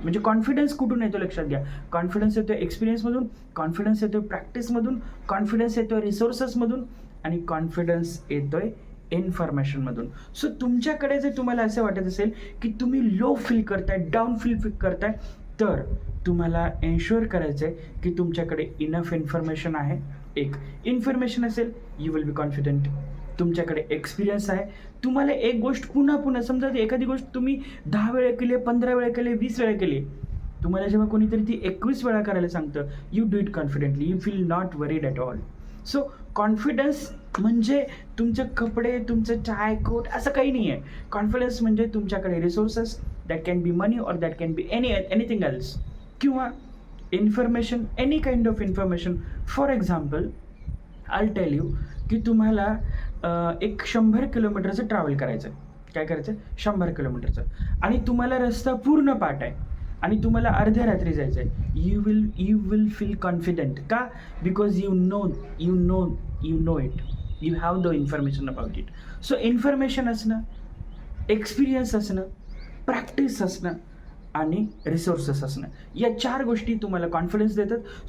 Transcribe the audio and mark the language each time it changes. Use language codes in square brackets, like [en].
[mr] म्हणजे कॉन्फिडन्स कुठून येतो लक्षात घ्या. कॉन्फिडन्स येतो एक्सपिरियन्समधून, कॉन्फिडन्स येतो प्रॅक्टिसमधून, कॉन्फिडन्स येतो रिसोर्सेसमधून आणि कॉन्फिडन्स येतोय इन्फॉर्मेशनमधून. सो तुमच्याकडे जर तुम्हाला असं वाटत असेल की तुम्ही लो फील करताय, डाऊन फील करताय, तर तुम्हाला एन्श्युअर करायचं आहे की तुमच्याकडे इनफ इन्फॉर्मेशन आहे. एक इन्फॉर्मेशन असेल [en] You will be confident. [mr] तुमच्याकडे एक्सपिरियन्स आहे. तुम्हाला एक गोष्ट पुन्हा समजा एखादी गोष्ट तुम्ही 10 वेळा केली, 15 वेळा केली, 20 वेळा केली, तुम्हाला जेव्हा कोणीतरी ती 21 वेळा करायला सांगतं, [en] You do it confidently, you feel not worried at all. [mr] So confidence म्हणजे तुमचे कपडे, तुमचं चाय कोट असं काही नाही आहे. कॉन्फिडन्स म्हणजे तुमच्याकडे रिसोर्सेस, [en] that can be money और that can be anything else, [mr] किंवा information, [en] Any kind of information. For example I tell you [mr] की तुम्हाला एक 100 किलोमीटरचं ट्रॅव्हल करायचं आहे. काय करायचं आहे. 100 किलोमीटरचं. आणि तुम्हाला रस्ता पूर्ण पाठ आहे आणि तुम्हाला अर्ध्या रात्री जायचं आहे. [en] You will feel confident. [mr] का. [en] Because you know it, you have the information about it. [mr] So information असणं, एक्सपिरियन्स असणं, प्रॅक्टिस असणं आणि रिसोर्सेस असणं, या 4 गोष्टी तुम्हाला कॉन्फिडन्स देतात.